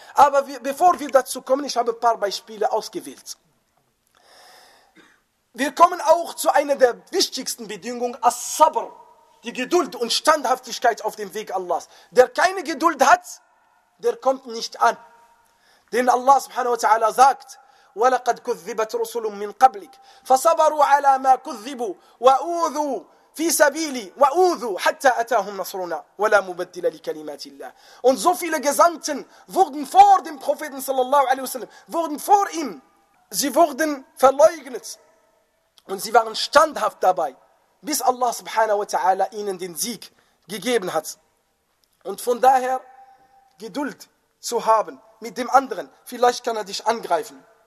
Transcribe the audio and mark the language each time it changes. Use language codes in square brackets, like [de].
[de] Aber bevor wir dazu kommen, ich habe ein paar Beispiele ausgewählt. Wir kommen auch zu einer der wichtigsten Bedingungen, As-Sabr, die Geduld und Standhaftigkeit auf dem Weg Allahs. Der keine Geduld hat, der kommt nicht an. Denn Allah subhanahu wa ta'ala sagt, [ar] وَلَقَدْ كُذِّبَتْ رُسُلٌ مِّنْ قَبْلِكَ فَصَبَرُوا عَلَى مَا كُذِّبُوا وَأُوذُوا فِي سَبِيلِي وَأُوذُوا حَتَّى أَتَاهُمْ نَصْرُنَا وَلَا مُبَدِّلَ لِكَلِمَاتِ اللَّهِ. [de] Und so viele Gesandten wurden vor dem Propheten sallallahu alaihi wasallam, wurden vor ihm, sie wurden verleugnet. Und sie waren standhaft dabei, bis Allah subhanahu wa ta'ala ihnen den Sieg gegeben hat. Und von daher, Geduld zu haben mit dem anderen, vielleicht kann er dich angreifen.